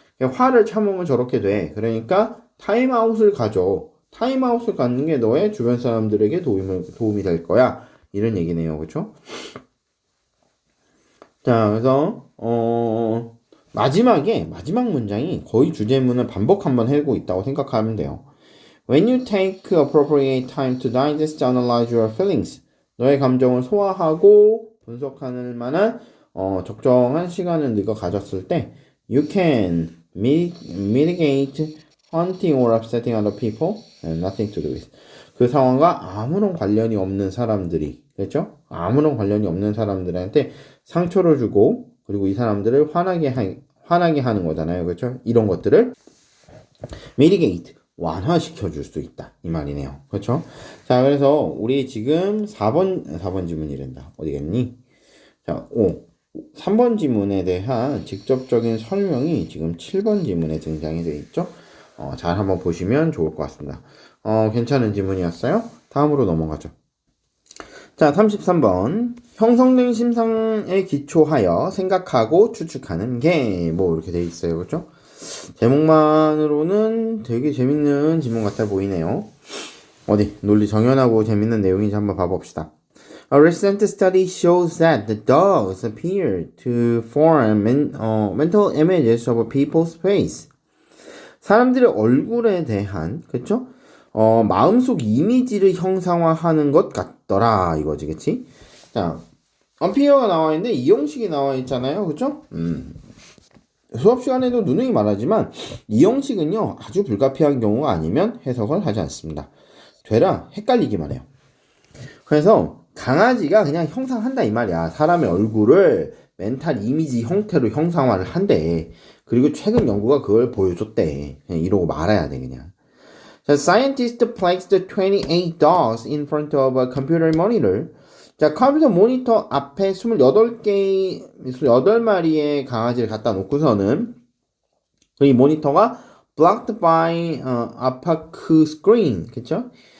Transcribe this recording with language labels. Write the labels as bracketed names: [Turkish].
[Korean] 화를 참으면 저렇게 돼. 그러니까 타임아웃을 가져. 타임아웃을 갖는 게 너의 주변 사람들에게 도움이 될 거야. 이런 얘기네요. 그렇죠? 자, 그래서 마지막 문장이 거의 주제문을 반복 한번 하고 있다고 생각하면 돼요. [English] When you take appropriate time to digest and analyze your feelings. [Korean] 너의 감정을 소화하고 분석하는 만한 적정한 시간을 네가 가졌을 때 [English] you can mitigate hunting or upsetting other people and nothing to do with. [Korean] 그 상황과 아무런 관련이 없는 사람들이, 그렇죠? 아무런 관련이 없는 사람들한테 상처를 주고, 그리고 이 사람들을 화나게 하는 거잖아요. 그렇죠? 이런 것들을 mitigate, 완화시켜 줄 수 있다. 이 말이네요. 그렇죠? 자, 그래서 우리 지금 4번 지문이란다. 어디겠니? 자, 3번 지문에 대한 직접적인 설명이 지금 7번 지문에 등장이 되어 있죠? 잘 한번 보시면 좋을 것 같습니다. 괜찮은 지문이었어요? 다음으로 넘어가죠. 자, 33번. 형성된 심상에 기초하여 생각하고 추측하는 게, 뭐, 이렇게 되어 있어요. 그렇죠? 제목만으로는 되게 재밌는 지문 같아 보이네요. 어디, 논리 정연하고 재밌는 내용인지 한번 봐봅시다. [English] A recent study shows that the dogs appear to form mental images of a people's face. [Korean] 사람들의 얼굴에 대한, 그쵸? 마음속 이미지를 형상화하는 것 같더라. 이거지, 그치? 자, appear가 나와 있는데 이 형식이 나와 있잖아요. 그쵸? 수업 시간에도 누누이 말하지만 이 형식은요, 아주 불가피한 경우가 아니면 해석을 하지 않습니다. 되라 헷갈리기만 해요. 그래서 강아지가 그냥 형상한다 이 말이야. 사람의 얼굴을 멘탈 이미지 형태로 형상화를 한대. 그리고 최근 연구가 그걸 보여줬대. 그냥 이러고 말아야 돼 그냥. [English] 자, scientists placed 28 dogs in front of a computer monitor. [Korean] 자, 컴퓨터 모니터 앞에 28마리의 강아지를 갖다 놓고서는 이 모니터가 [English] blocked by opaque screen. [Korean] 그쵸?